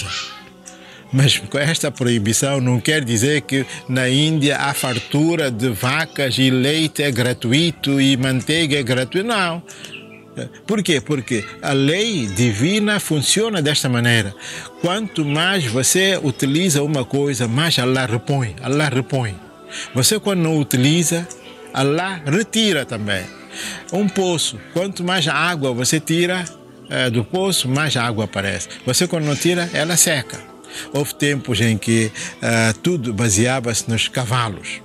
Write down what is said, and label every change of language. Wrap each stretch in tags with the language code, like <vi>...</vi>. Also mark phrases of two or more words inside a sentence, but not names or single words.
<pt>Mas com esta proibição não quer dizer que na Índia há fartura de vacas e leite é gratuito e manteiga é gratuito. Não. Por quê? Porque a lei divina funciona desta maneira. Quanto mais você utiliza uma coisa, mais Allah repõe. Allah repõe. Você, quando não utiliza, Allah retira também. Um poço, quanto mais água você tira do poço, mais água aparece. Você, quando não tira, ela seca. Houve tempos em que tudo baseava-se nos cavalos.</pt>